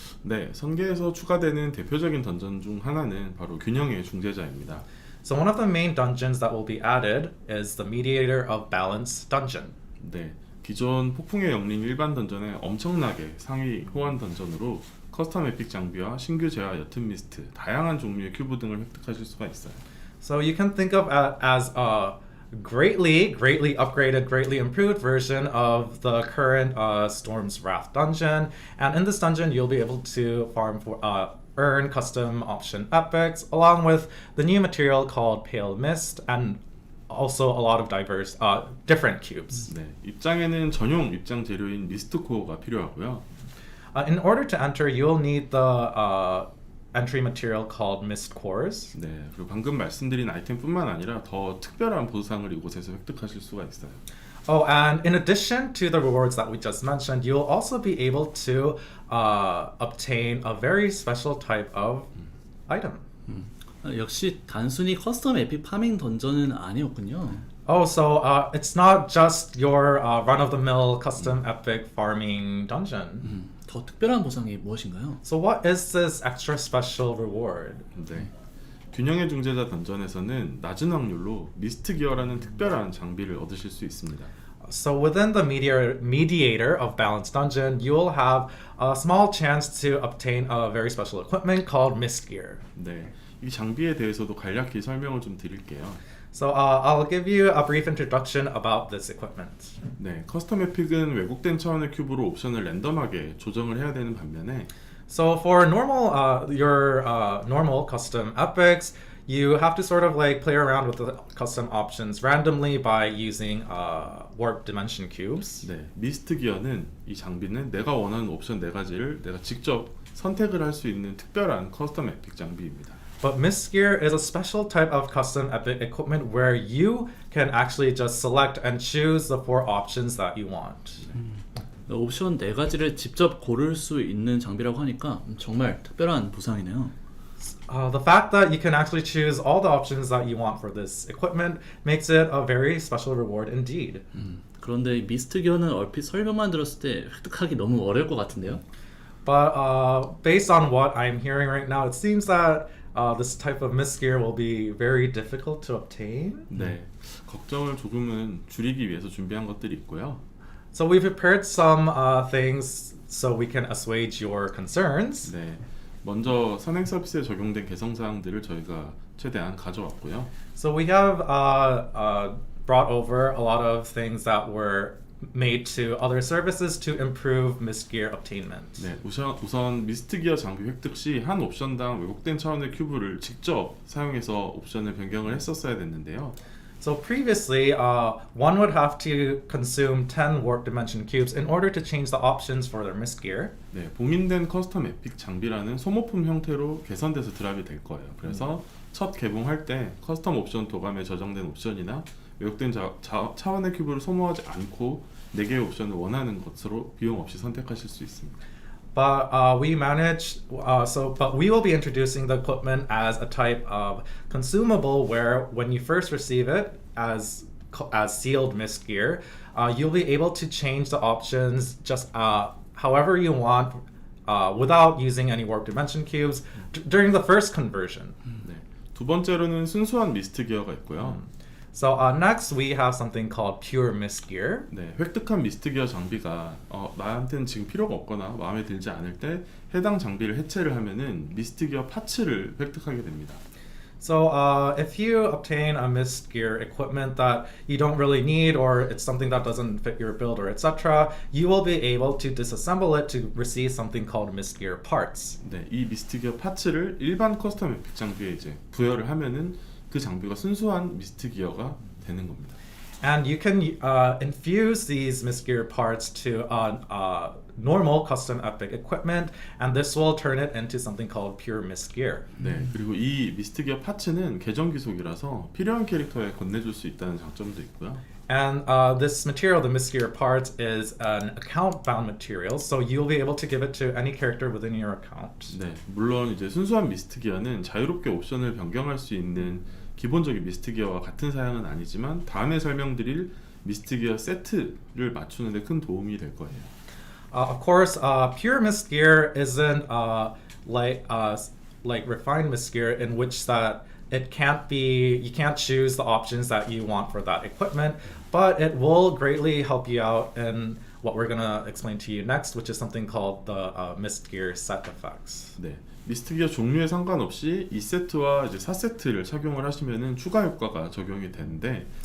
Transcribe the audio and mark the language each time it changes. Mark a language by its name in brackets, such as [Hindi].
[Korean] 네, 선계에서 추가되는 대표적인 던전 중 하나는 바로 균형의 중재자입니다. [English] So one of the main dungeons that will be added is the Mediator of Balance dungeon. [Korean] 네, 기존 폭풍의 영림 일반 던전에 엄청나게 상위 호환 던전으로 커스텀 에픽 장비와 신규 재화 옅은 미스트, 다양한 종류의 큐브 등을 획득하실 수가 있어요. [English] So you can think of it as a greatly upgraded, greatly improved version of the current Storm's Wrath dungeon. And in this dungeon, you'll be able to farm for earn custom option epics, along with the new material called Pale Mist, and also a lot of diverse, different cubes. [Korean] 네, 입장에는 전용 입장 재료인 미스트 코어가 필요하고요. [English] In order to enter, you'll need the entry material called Mist Cores. [Korean] 네, 그리고 방금 말씀드린 아이템뿐만 아니라 더 특별한 보상을 이곳에서 획득하실 수가 있어요. [English] Oh, and in addition to the rewards that we just mentioned, you'll also be able to obtain a very special type of item. [Korean] 역시 단순히 커스텀 에픽 파밍 던전은 아니었군요. [English] Oh, so it's not just your run-of-the-mill custom epic farming dungeon. [Korean] 더 특별한 보상이 무엇인가요? [English] So what is this extra special reward? [Korean] 네, 균형의 중재자 던전에서는 낮은 확률로 미스트 기어라는 특별한 장비를 얻으실 수 있습니다. [English] So within the mediator of Balance Dungeon, you will have a small chance to obtain a very special equipment called Mist Gear. [Korean] 네, 이 장비에 대해서도 간략히 설명을 좀 드릴게요. [English] So I'll give you a brief introduction about this equipment. [Korean] 네, 커스텀 에픽은 왜곡된 차원의 큐브로 옵션을 랜덤하게 조정을 해야 되는 반면에 [English] So for your normal custom epics, you have to sort of like play around with the custom options randomly by using warp dimension cubes. [Korean] 네, 미스트 기어는 이 장비는 내가 원하는 옵션 4가지를 내가 직접 선택을 할 수 있는 특별한 커스텀 에픽 장비입니다. [English] But Mist Gear is a special type of custom epic equipment where you can actually just select and choose the 4 options that you want. [Korean] 옵션 4가지를 직접 고를 수 있는 장비라고 하니까 정말 특별한 보상이네요. [English] The fact that you can actually choose all the options that you want for this equipment makes it a very special reward indeed. [Korean] 그런데 미스트 기어는 얼핏 설명만 들었을 때 획득하기 너무 어려울 것 같은데요? [English] But based on what I'm hearing right now, it seems that this type of Mist Gear will be very difficult to obtain. [Korean] 네, 걱정을 조금은 줄이기 위해서 준비한 것들이 있고요. [English] So we've prepared some things so we can assuage your concerns. [Korean] 네, 먼저 선행 서비스에 적용된 개성 사항들을 저희가 최대한 가져왔고요. [English] So we have brought over a lot of things that were made to other services to improve Mist Gear obtainment. [Korean] 네, 우선 미스트 기어 장비 획득 시 한 옵션당 왜곡된 차원의 큐브를 직접 사용해서 옵션을 변경을 했었어야 됐는데요. [English] So previously, one would have to consume 10 warp dimension cubes in order to change the options for their mist gear. [Korean] 네, 봉인된 커스텀 에픽 장비라는 소모품 형태로 개선돼서 드랍이 될 거예요. 그래서 첫 개봉할 때 커스텀 옵션 도감에 저장된 옵션이나 왜곡된 차원의 큐브를 소모하지 않고 4개의 옵션을 원하는 것으로 비용 없이 선택하실 수 있습니다. [English] But we will be introducing the equipment as a type of consumable where when you first receive it as sealed mist gear, you'll be able to change the options just however you want without using any warp dimension cubes during the first conversion. [Korean] 네, 두 번째로는 순수한 미스트 기어가 있고요. [English] So next we have something called pure mist gear. [Korean] 네, 획득한 미스트 기어 장비가 나한테는 지금 필요가 없거나 마음에 들지 않을 때 해당 장비를 해체를 하면은 미스트 기어 파츠를 획득하게 됩니다. [English] So if you obtain a mist gear equipment that you don't really need or it's something that doesn't fit your build or etc., you will be able to disassemble it to receive something called mist gear parts. [Korean] 네, 이 미스트 기어 파츠를 일반 커스텀 에픽 장비에 이제 부여를 하면은 그 장비가 순수한 미스트 기어가 되는 겁니다. [English] And you can infuse these mist gear parts to normal custom epic equipment, and this will turn it into something called pure mist gear. [Korean] 네, 그리고 이 미스트 기어 파츠는 계정 기속이라서 필요한 캐릭터에 건네줄 수 있다는 장점도 있고요. [English] And this material, the mist gear parts, is an account-bound material, so you'll be able to give it to any character within your account. [Korean] 네, 물론 이제 순수한 미스트 기어는 자유롭게 옵션을 변경할 수 있는 기본적인 미스트 기어와 같은 사양은 아니지만 다음에 설명드릴 미스트 기어 세트를 맞추는 데 큰 도움이 될 거예요. [English] Of course, pure mist gear isn't like refined mist gear in which that it can't be, you can't choose the options that you want for that equipment, but it will greatly help you out in what we're gonna explain to you next, which is something called the mist gear set effects. [Korean] 네, 미스트 기어 종류에 상관없이 2세트와 이제 4세트를 착용을 하시면은 추가 효과가 적용이 되는데,